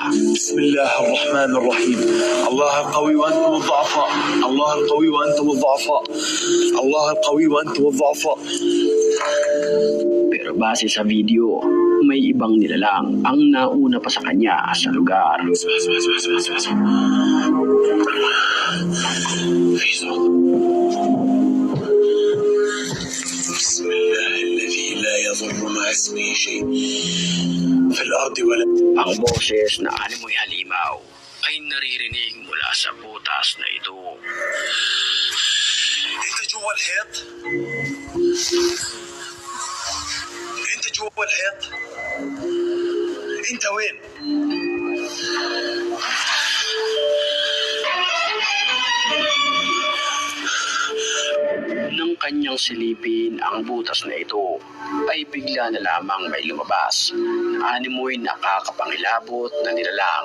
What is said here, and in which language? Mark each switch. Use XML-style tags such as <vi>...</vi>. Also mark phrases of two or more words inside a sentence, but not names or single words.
<ar>Bismillahirrahmanirrahim. الله القوي وأنتم الضعفاء الله القوي وأنتم الضعفاء. الله القوي وأنتم الضعفاء.</ar> <tl>Pero base sa video, may ibang nilalang ang nauna pa sa kanya sa lugar.</tl> <ar>بسم الله الذي لا يضر مع اسمه شيء في الأرض ولا.</ar> <tl>Ang boses na animoy halimaw ay naririnig mula sa butas na ito.</tl> <ar>أنت جوا الحيط؟ أنت جوا الحيط؟ أنت وين؟</ar> <tl>Nang kanyang silipin ang butas na ito, ay bigla na lamang may lumabas na animoy nakakapangilabot na nilalang.</tl>